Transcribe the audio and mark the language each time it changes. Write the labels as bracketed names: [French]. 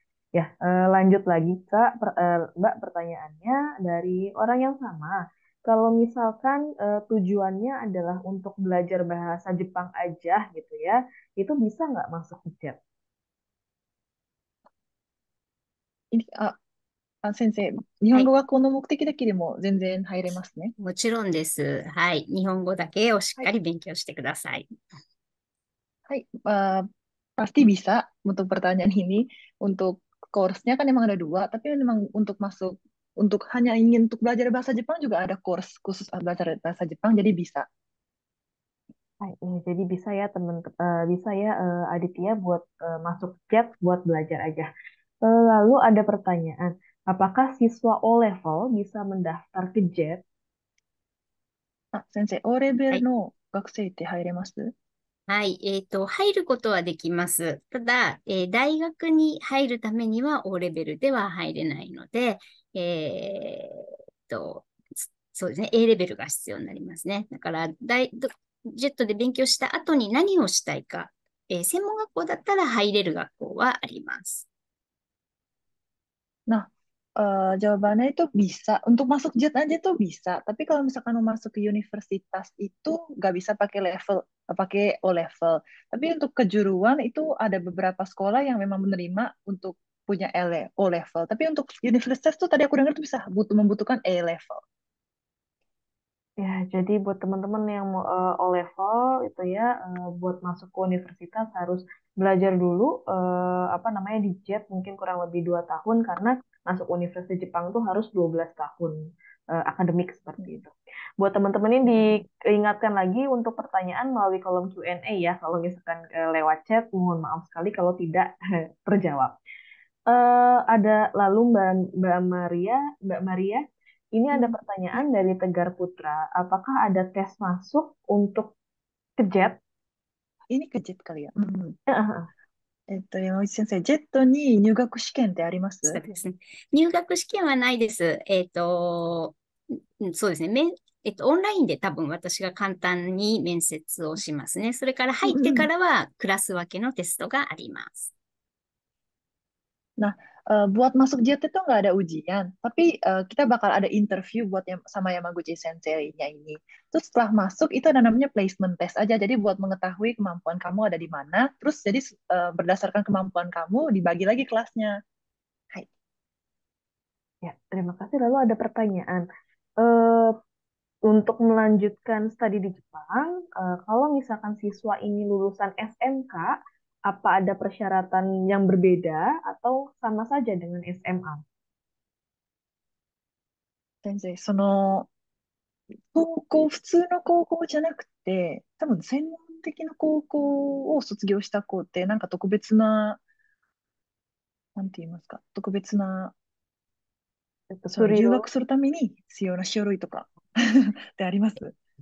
[Indonesian] Ya, lanjut lagi Kak, Mbak, pertanyaannya dari orang yang sama. Kalau misalkan tujuannya adalah untuk belajar bahasa Jepang aja gitu ya, itu bisa nggak masuk ke JET? [Japanese] 先生、日はい。本語学校の目的だけでも全然入れますね。もちろんです。はい。日本語だけをしっはい。かり勉強してください。 [Indonesian] Hai, pasti bisa untuk pertanyaan ini. Untuk course-nya kan memang ada dua, tapi memang untuk masuk, untuk hanya ingin untuk belajar bahasa Jepang juga ada course khusus belajar bahasa Jepang, jadi bisa. Jadi bisa ya bisa ya Aditya buat masuk JET buat belajar aja. Lalu ada pertanyaan, apakah siswa O level bisa mendaftar ke JET? [Japanese] 先生、O レベはい。ルの学生って入れます？はい。入ることはできます。ただ、大学に入るためには O レベルでは入れないので、えーっと、そうですね。 A レベルが必要になりますね。だから、ジェットで勉強した後に何をしたいか、専門学校だったら入れる学校はあります。 [Indonesian] Nah, jawabannya itu bisa. Untuk masuk JET aja tuh bisa. Tapi kalau misalkan mau masuk ke universitas itu nggak bisa pakai level, pakai O level. Tapi untuk kejuruan itu ada beberapa sekolah yang memang menerima untuk punya O level. Tapi untuk universitas tuh tadi aku dengar tuh bisa membutuhkan A level. Ya, jadi buat teman-teman yang mau O level itu ya, buat masuk ke universitas harus belajar dulu apa namanya di JET mungkin kurang lebih 2 tahun karena masuk Universitas Jepang tuh harus 12 tahun akademik seperti Hmm. itu. Buat teman-teman ini diingatkan lagi untuk pertanyaan melalui kolom Q&A ya. Kalau misalkan lewat chat, mohon maaf sekali kalau tidak terjawab. Ada lalu Mbak Maria, ini ada Hmm. pertanyaan dari Tegar Putra. Apakah ada tes masuk untuk ke JET? Ini ke JET kali ya. [Japanese] 山内先生、ジェットに入学試験ってあります？そうですね。入学試験はないです。そうですね。オンラインで多分私が簡単に面接をしますね。それから入ってかうんうん。らはクラス分けのテストがあります。 [Indonesian] Nah, buat masuk JET itu nggak ada ujian, tapi kita bakal ada interview buat yang sama Yamaguchi Sensei-nya ini. Terus setelah masuk itu ada namanya placement test aja. Jadi buat mengetahui kemampuan kamu ada di mana. Terus jadi berdasarkan kemampuan kamu dibagi lagi kelasnya. Hai. Ya, terima kasih. Lalu ada pertanyaan. Eh, untuk melanjutkan studi di Jepang, kalau misalkan siswa ini lulusan SMK, apa ada persyaratan yang berbeda atau sama saja dengan SMA? [Japanese] 先生、その高校、普通の高校じゃなくて、多分専門的な高校を卒業した子って、なんか特別な、なんて言いますか、特別な、その留学するために必要な書類とかってあります？